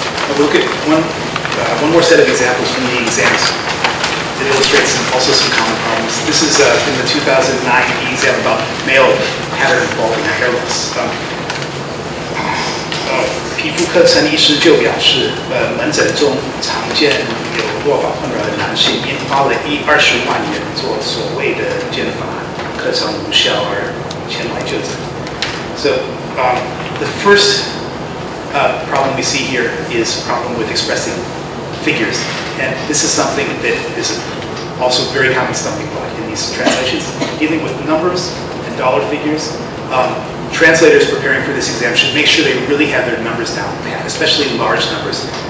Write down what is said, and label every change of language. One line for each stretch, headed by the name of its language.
English: We'll look at one more set of examples from the exams that illustrates also some common problems. This is from the 2009 exam about male pattern balding hair loss.
Chinese: 皮肤科陈医师就表示，门诊中常见有落发困扰的男性，因花了20万元做所谓的减法课程无效而前来就诊。
English: So the first problem we see here is a problem with expressing figures, and this is something that is also very common stumbling block in these translations, dealing with numbers and dollar figures. Translators preparing for this exam should make sure they really have their numbers down pat, especially large numbers.